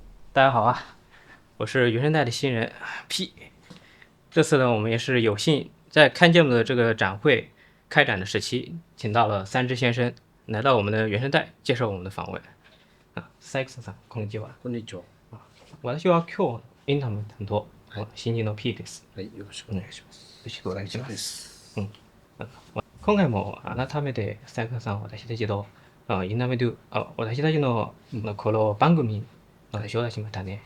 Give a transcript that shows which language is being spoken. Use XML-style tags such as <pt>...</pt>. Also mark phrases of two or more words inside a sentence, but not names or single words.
<zh>大家好啊，我是原生态的新人 P。这次呢，我们也是有幸在看见的这个展会开展的时期，请到了三只先生来到我们的原生态接受我们的访問。</zh> <ja>サイクさん、こんにちは。こんにちは。私は今日インタビュー担当、新人の P です。はい、よろしくお願いします。よろしくお願いしま。す。今回も改めてサイクさん、私たちとインタビュー、私たちのこの番組に招待しましたね。</ja>